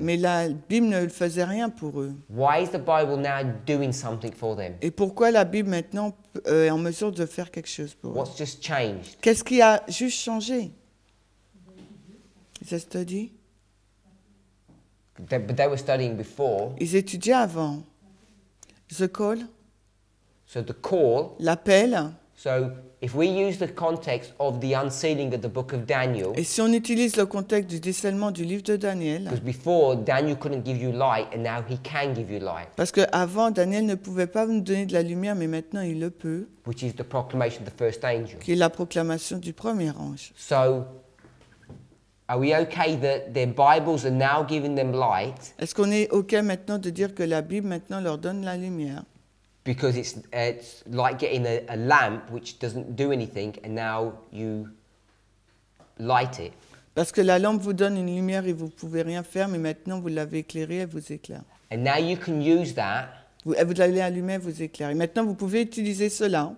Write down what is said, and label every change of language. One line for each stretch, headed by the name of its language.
French: Mais la Bible ne faisait rien pour eux.
English: Why is the Bible now doing something for them?
French: Et pourquoi la Bible maintenant est en mesure de faire quelque chose pour eux?
English: What's just changed?
French: Qu'est-ce qui a juste changé? Ils
English: study? But they were studying before.
French: Ils étudiaient avant.
English: The call? So the call.
French: L'appel.
English: So if we use the context of the unsealing of the book of Daniel.
French: Et si on utilise le contexte du décèlement du livre de Daniel.
English: Because before Daniel couldn't give you light and now he can give you light.
French: Parce que avant Daniel ne pouvait pas nous donner de la lumière, mais maintenant il le peut.
English: Which is the proclamation of the first angel.
French: Qui est la proclamation du premier ange.
English: So are we okay that their Bibles are now giving them light?
French: Est-ce qu'on est OK maintenant de dire que la Bible maintenant leur donne la lumière?
English: Because it's like getting a lamp which doesn't do anything and now you light it.
French: Parce que la lampe vous donne une lumière et vous ne pouvez rien faire, mais maintenant vous l'avez éclairée, elle vous éclaire.
English: And now you can use that.
French: Vous l'avez allumée, elle vous éclaire. Et maintenant vous pouvez utiliser cela.